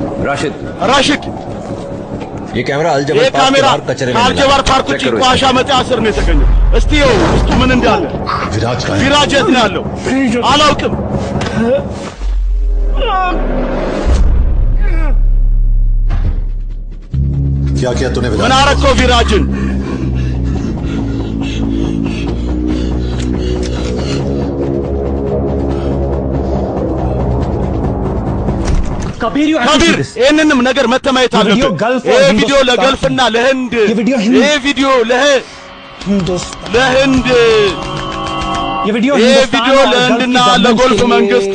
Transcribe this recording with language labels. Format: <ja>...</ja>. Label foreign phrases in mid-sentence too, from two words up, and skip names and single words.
<hi>राशिद ये कैमरा</hi> <am>ये ካሜራ አልጀባር ፓርክ ውጪ ቋሻ መጣያ ስር ነው የተገኘው። እስቲ ይኸው ውስጡ ምን እንዳለ። ቪራጅ የት ነው ያለው? አላውቅም።</am> <hi>क्या किया तूने</hi> <am>ምን አረከው ቪራጅን?</am> <hi>कबीर</hi> <am>ይህንንም ነገር መተማየት አለበት። ይህ ቪዲዮ ለገልፍና ለህንድ ይህ ቪዲዮ ለህንድ ይህ ቪዲዮ ለህንድና ለጎልፍ መንግስት</am>